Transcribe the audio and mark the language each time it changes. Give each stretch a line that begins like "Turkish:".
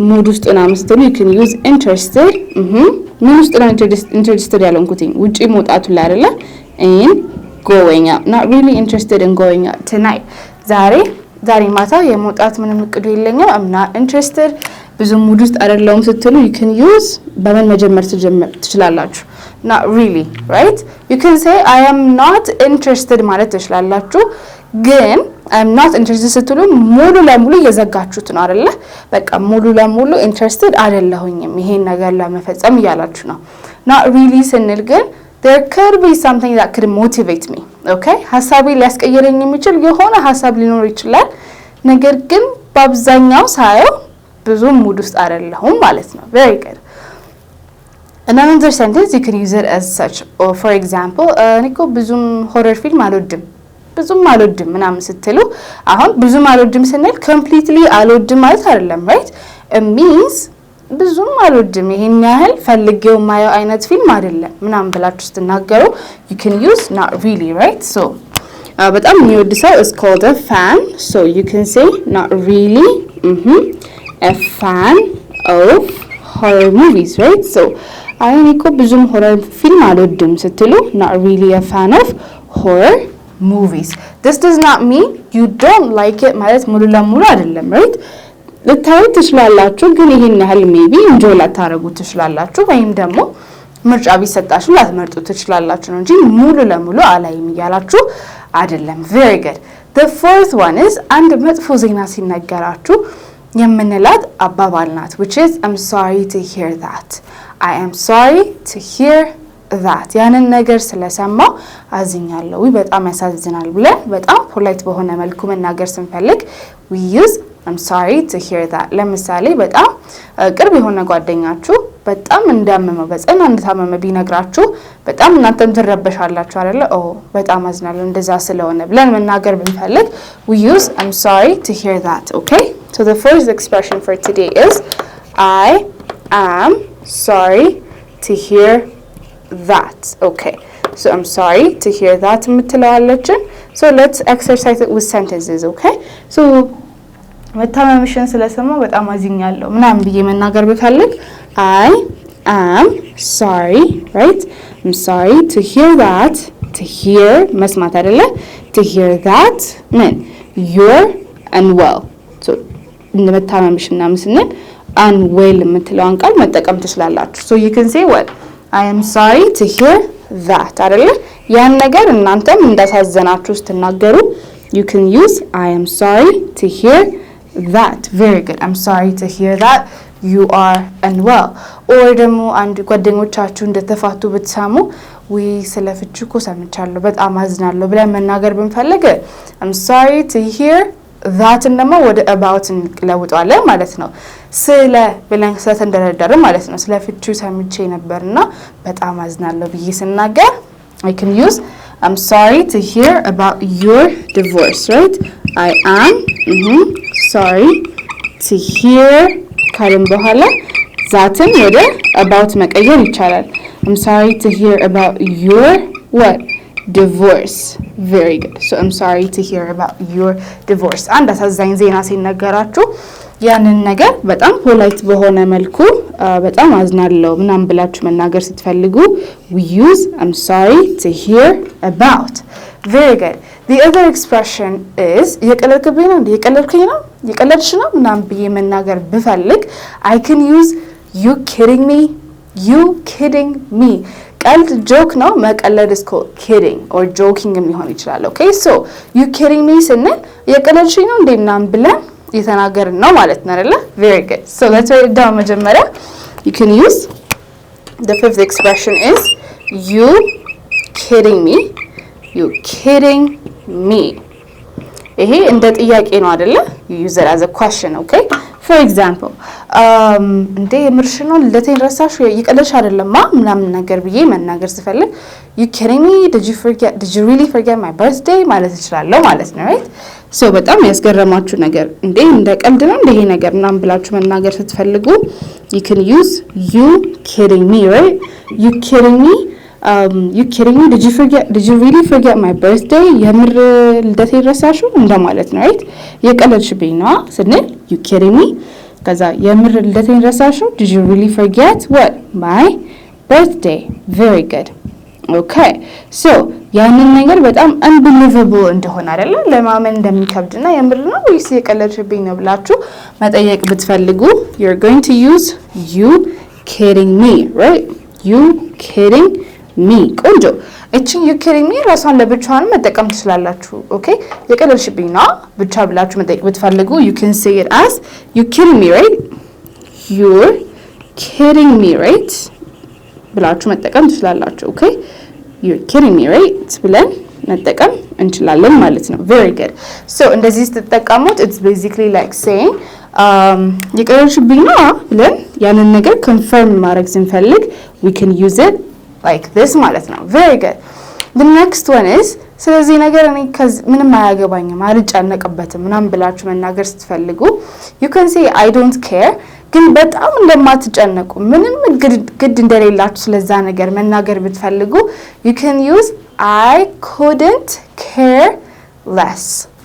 Amharic: ሙድ ውስጥ ምናምን ስትሉ
English: you can use interested.
Amharic: ምን ውስጥ ነው interested ያለንኩትኝ ውጪ መውጣቱ ላይ አይደለ
English: in going out. not really interested in going out tonight.
Amharic: ዛሬ ማታ የመውጣት ምንም እቅዱ የለኝም
English: I'm not interested
Amharic: ብዙ ሙድ ውስጥ አይደለሁም ስትሉ
English: you can use
Amharic: በምን መጀመር ትችላላችሁ
English: not really, right? you can say I am not interested
Amharic: ማለት ትችላላችሁ ግን
English: I'm not interested
Amharic: ስትሉ ሙሉ ለሙሉ እየዘጋችሁት ነው አይደለ በቃ ሙሉ ለሙሉ interested አይደለሁኝም ይሄን ነገር ለመፈጸም እያላችሁ ነው.
English: not really
Amharic: ስንል ግን
English: there could be something that could motivate me.
Amharic: okay ሐሳቤ ሊያስቀይረኝ የሚችል የሆነ ሐሳብ ሊኖር ይችላል ነገር ግን በአብዛኛው ሳየው ብዙ ሙድ ውስጥ አይደለሁም ማለት ነው.
English: very good. another sentence you can use it as such. or for example
Amharic: እኔኮ ብዙም ሆረር ፊልም አልወድም ምናምን ስትሉ አሁን ብዙም አልወድም ስንል completely አልወድም ማለት አይደለም, right?
English: it means
Amharic: ብዙም አልወድም ይሄን ያህል ፈልጌው ማየው አይነት ፊልም አይደለም ምናምን ብላችሁ ስትናገሩ
English: you can use not really, right? so
Amharic: በጣም የሚወድ ሰው
English: is called a fan. so you can say not really a fan of horror movies, right? so
Amharic: እኔኮ ብዙም ሆረር ፊልም አልወድም ስትሉ
English: not really a fan of horror movies. this does not mean you don't like it
Amharic: ማለት ሙሉ ለሙሉ አይደለም,
English: right?
Amharic: ልታዩ ትችላላችሁ ግን ይሄን ያህል ሜቢ enjoy ላታረጉ ትችላላችሁ ወይም ደግሞ ምርጫ ቢሰጣችሁ ላትመርጡ ትችላላችሁ ነው እንጂ ሙሉ ለሙሉ አላይም እያላችሁ አይደለም.
English: very good. the fourth one is
Amharic: አንድ መጥፎ ዜና ሲነገራችሁ የምንላት አባባል ናት
English: which is I'm sorry to hear that. I am sorry to hear that.
Amharic: ያንን ነገር ስለሰማው አዝኛለሁ በጣም ያሳዝናል ብለን በጣም ፖላይት በሆነ መልኩ መናገር ስንፈልግ
English: we use I'm sorry to hear that.
Amharic: ለምሳሌ በጣም ቅርብ የሆነ ጓደኛችሁ በጣም እንዳመመው በጽና እንደታመመ ቢነግራችሁ በጣም እናንተም ትረበሻላችሁ አይደለ? በጣም አዝናለሁ እንደዛ ስለሆነ ብለን መናገር ብንፈልግ
English: we use I'm sorry to hear that. okay so the first expression for today is I am sorry to hear that. Okay, so I'm sorry to hear that
Amharic: የምትለዋለችን.
English: So let's exercise it with sentences.
Amharic: Okay, so መታመምሽን ስለሰማሁ በጣም አዝኛለሁ ምናምን ብዬ መናገር ብፈልግ
English: I am sorry, right? I'm sorry to hear that. To hear
Amharic: መስማት አይደለ?
English: To hear that ምን you're unwell.
Amharic: So መታመምሽን ምናምን ስንል unwell የምትለውን ቃል መጠቀም ትችላላችሁ.
English: So you can say what? I am sorry to hear that
Amharic: አይደለ? ያን ነገር እናንተም እንዳሳዘናችሁ ስትናገሩ
English: you can use I am sorry to hear that. Very good. I'm sorry to hear that you are unwell.
Amharic: Or ደግሞ አንድ ጓደኞቻችሁ እንደተፋቱ ብትሰሙ ወይ ስለፍቹ እኮ ሰምቻለሁ በጣም አዝናለሁ ብለን መናገር ብንፈልግ
English: I'm sorry to hear that
Amharic: ደግሞ ወደ about እንለውጠዋለን ማለት ነው። ስለ ብለን ስለተንደረደረ ማለት ነው። ስለፍቹ ሰምቼ ነበርና በጣም አዝናለሁ ብዬ ስናገር
English: I can use I'm sorry to hear about your divorce, right? I am sorry to hear
Amharic: ካልን በኋላ ዛትን ወደ
English: about
Amharic: መቀየር ይቻላል።
English: I'm sorry to hear about your what? Divorce. Very good. So I'm sorry to hear about your divorce.
Amharic: አንድ አሳዛኝ ዜና ሲነገራችሁ ያንን ነገር በጣም ፖላይት በሆነ መልኩ በጣም አዝናለሁ ምናምን ብላችሁ መናገር ስትፈልጉ
English: we use I'm sorry to hear about. Very good. The other expression is
Amharic: የቀለድክብኝ ነው የቀለድከኝ ነው የቀለድሽ ነው ምናምን ብዬ መናገር ብፈልግ
English: I can use you kidding me. You kidding me. ቀልድ joke ነው መቀለድ is called kidding or joking
Amharic: ሊሆን ይችላል. Okay, so
English: you kidding me
Amharic: ስንል የቀለድሽኝ ነው እንዴ ምናምን ብለን የተናገርን ነው ማለት ነው አይደለ?
English: Very good. So let's write it down መጀመሪያ. You can use the fifth expression is you kidding me. You kidding me.
Amharic: ይሄ እንደ ጥያቄ ነው አይደለ?
English: You use it as a question, okay? For example,
Amharic: እንዴ የምርሽ ነው ልደቴን ረሳሽ ይቀለሽ አይደለማ ምናምን ነገር ብዬ መናገር ስፈልግ
English: you kidding me? Did you really forget my birthday?
Amharic: ማለት እችላለሁ ማለት ነው, right? So በጣም ያስገረማችሁ ነገር እንዴ እንደ ቀልድ ነው እንደ ይሄ ነገር ምናምን ብላችሁ መናገር ስትፈልጉ
English: you can use you kidding me, right? You kidding me? You kidding me? Did you really forget my birthday?
Amharic: የምር ልደቴን ረሳሽው እንደማለት ነው, right? የቀለድሽብኝ ነው ስንል
English: you kidding me?
Amharic: ከዛ የምር ልደቴን ረሳሽው
English: did you really forget what? My birthday. Very good. Okay.
Amharic: So ያንን ነገር በጣም unbelievable እንደሆነ አይደለ ለማመን እንደሚከብድና የምር ነው ወይስ የቀለድሽብኝ ነው ብላችሁ መጠየቅ ብትፈልጉ
English: you're going to use you kidding me, right? You kidding me.
Amharic: ቆንጆ እቺን you kidding me ራሷን ለብቻዋን መጠቀም ትችላላችሁ። ኦኬ የቀለድሽብኝ ነው ብቻ ብላችሁ መጠየቅ ብትፈልጉ
English: you can say it as you kidding me, right? You're kidding me, right?
Amharic: ብላችሁ መጠቀም ትችላላችሁ። ኦኬ
English: you're kidding me, right?
Amharic: ብለን መጠቀም እንችላለን ማለት ነው።
English: Very good. So
Amharic: እንደዚህ ስትጠቀሙት
English: it's basically like saying
Amharic: የቀለድሽብኝ ነው ብለን ያንን ነገር
English: confirm
Amharic: ማድረግ ስንፈልግ
English: we can use it like this
Amharic: ማለት ነው።
English: Very good.
Amharic: The next one is ስለዚህ ነገር እኔ ምንም አያገባኝም አልጨነቅበትም ምናምን ብላችሁ መናገር ስትፈልጉ
English: you can say I don't care
Amharic: ግን በጣም እንደማትጨነቁ ምንም ግድ እንደሌላችሁ ስለዛ ነገር መናገር ብትፈልጉ
English: you can use I couldn't care less.